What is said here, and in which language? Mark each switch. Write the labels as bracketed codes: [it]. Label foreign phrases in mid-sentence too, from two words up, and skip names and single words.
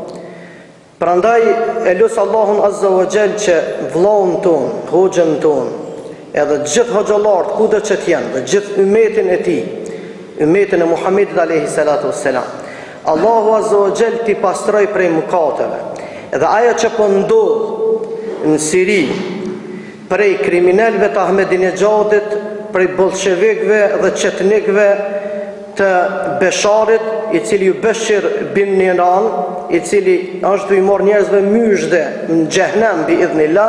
[sq] Prandaj e lusë Allahun [ar] عز وجل [sq] që vllaun ton, hoxhën ton, edhe gjithë hoxhallarët kudo që t'janë, dhe gjithë ummetin e tij, ummetin e Muhamedit [ar] عليه الصلاة والسلام, [sq] Allahu [ar] عز وجل [sq] t'i pastroj prej mëkateve. Edhe ajo që po ndodh në Siri prej kriminalëve të Ahmedinexhadit, prej bolshevikëve dhe çetnikëve të Besharit, i cili ju Beshir bin Niran, i cili është i morë njerëzve myshde në xhehenem [ar] بإذن الله.